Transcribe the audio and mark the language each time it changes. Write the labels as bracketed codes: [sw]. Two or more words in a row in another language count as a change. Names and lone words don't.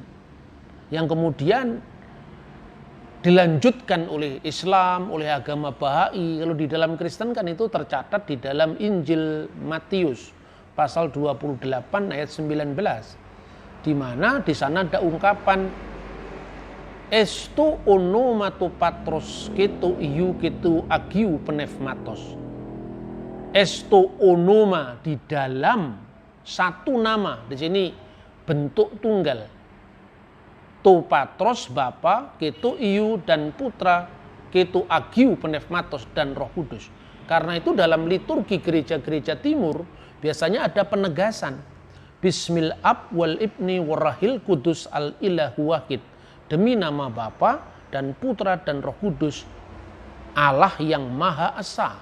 [id] Yang kemudian dilanjutkan oleh Islam, oleh agama Bahai. Kalau di dalam Kristen kan itu tercatat di dalam Injil Matius pasal 28 ayat 19. Di mana di sana ada ungkapan [el] εἰς τὸ ὄνομα τοῦ πατρὸς καὶ τοῦ υἱοῦ καὶ τοῦ ἁγίου πνεύματος. εἰς τὸ ὄνομα, [id] di dalam satu nama, di sini bentuk tunggal. [el] τοῦ πατρὸς Bapa, καὶ τοῦ υἱοῦ [id] dan putra, [el] καὶ τοῦ ἁγίου πνεύματος [id] dan Roh Kudus. Karena itu dalam liturgi gereja-gereja timur biasanya ada penegasan [ar] بسم الآب والابن والروح القدس الإله الواحد. [id] Demi nama Bapa dan Putra dan Roh Kudus, Allah yang Maha Esa.